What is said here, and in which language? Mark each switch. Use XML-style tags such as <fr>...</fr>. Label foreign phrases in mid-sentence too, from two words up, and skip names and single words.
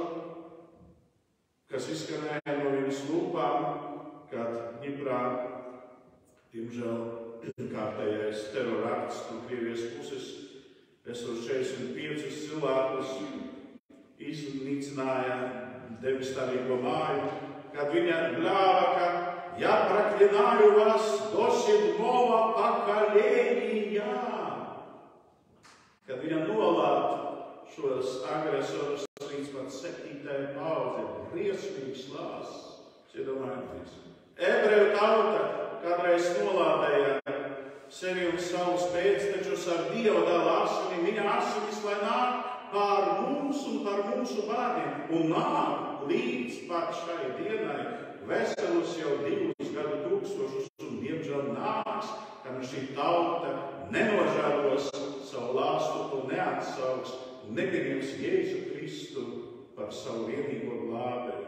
<lv>kas izskanēja no viņas lūpām, kad Ņiprā, diemžēl, kārtējais terorakts no Krievijas puses, esot 45 cilvēkus, iznīcināja devastātīgo māju, kad viņa bļāva, ka</lv> <ru>«Я проклинаю вас до 7-го поколения».</ru> <lv>Kad viņa nolāda šos agresorus līdz pat 7. paudzei, briesmīgs lāsts, iedomājieties. Ebreju tauta kādreiz nolādēja sevi un savus pēctečus ar Dieva dēla asinīm, viņa asinis, lai nāk pār mums un par mūsu bērniem, un nāk līdz pat šai dienai veselus jau 2 gadu tūkstošus, un diemžēl nāks, kad šī tauta nenožēlos savu lāstu un neatsauks un nepieņems Jēzu Kristu par savu vienīgo glābēju.</lv>